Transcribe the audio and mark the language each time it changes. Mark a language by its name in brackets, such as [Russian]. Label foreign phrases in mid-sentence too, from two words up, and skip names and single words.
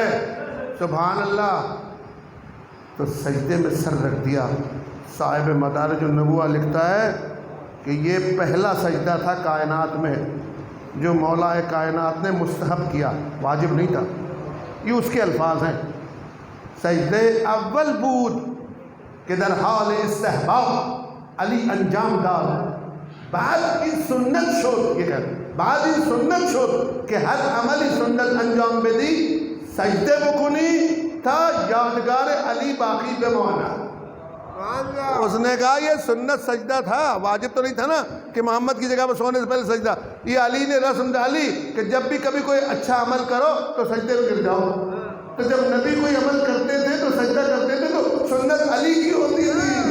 [Arabic] سبحان اللہ. [Urdu] تو سجدے میں سر رکھ دیا. صاحب مدارج النبوہ لکھتا ہے کہ یہ پہلا سجدہ تھا کائنات میں جو مولا کائنات نے مستحب کیا، واجب نہیں تھا. یہ اس کے الفاظ ہیں، [Persian] سجدے اول بود کہ در حال استحباب علی انجام داد، بعد این سنت شد، [Urdu] یہ کہہ [Persian] بعد این سنت شد کہ ہر عملی سنت انجام بدی سجدے بکنی تا یادگار علی باقی بمانا. [Urdu] اس نے کہا یہ سنت سجدہ تھا، واجب تو نہیں تھا نا کہ محمد کی جگہ پر سونے سے پہلے سجدہ. یہ علی نے رسم ڈالی کہ جب بھی کبھی کوئی اچھا عمل کرو تو سجدے میں گر جاؤ. تو جب نبی کوئی عمل کرتے تھے تو سجدہ کرتے تھے تو سنت علی کی ہوتی تھی.